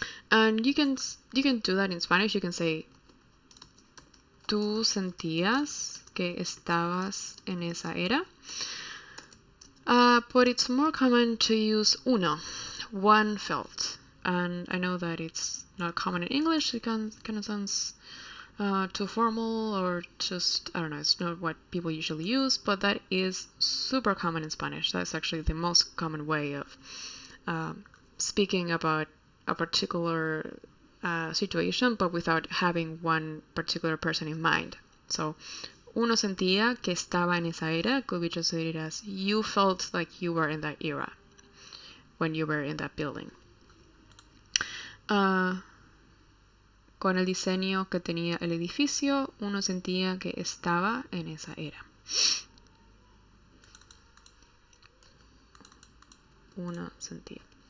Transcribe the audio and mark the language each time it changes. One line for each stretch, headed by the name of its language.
English: And you can do that in Spanish. You can say
Spanish: tú sentías que estabas en esa era.
English: But it's more common to use uno, one felt. And I know that it's not common in English. It kind of sounds too formal, or just, I don't know, it's not what people usually use, but that is super common in Spanish. That's actually the most common way of speaking about a particular situation, but without having one particular person in mind. So,
Spanish: uno sentía que estaba en esa era
English: could be translated as you felt like you were in that era when you were in that building.
Spanish: Con el diseño que tenía el edificio, uno sentía que estaba en esa era. Uno sentía.